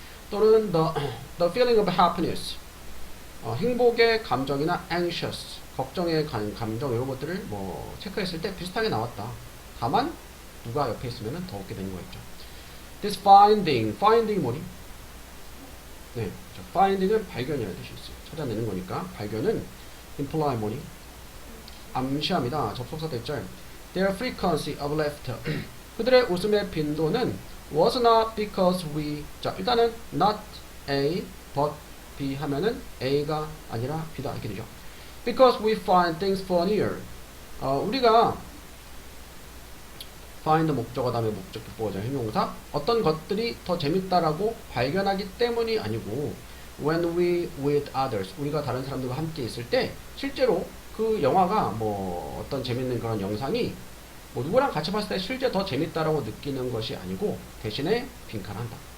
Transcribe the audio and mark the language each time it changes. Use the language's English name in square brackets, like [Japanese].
[Korean] 또는 [English] the feeling of happiness, [Korean] 행복의 감정이나 anxious, 걱정의 감정 이런 것들을 뭐 체크했을 때 비슷하게 나왔다. 다만 누가 옆에 있으면 더 웃게 되는 거였죠. [English] This finding [Korean] 이 뭐니? 네, finding은 발견이라는 뜻이 있어요. 찾아내는 거니까 발견은 imply 뭐니? 암시합니다. 접속사 대절. [English] Their frequency of laughter. [Korean] 그들의 웃음의 빈도는 [English] was not because we. [Korean] 자, 일단은 [English] not A, but B [Korean] 하면은 A가 아니라 B다 이렇게 되죠. [English] Because we find things funnier. [Korean] 우리가 find 목적어 다음에 목적 보호자 형용사 어떤 것들이 더 재밌다라고 발견하기 때문이 아니고 [English] when we with others, [Korean] 우리가 다른 사람들과 함께 있을 때 실제로 그 영화가 뭐 어떤 재밌는 그런 영상이 뭐 누구랑 같이 봤을 때 실제 더 재밌다라고 느끼는 것이 아니고 대신에 빈칸한다.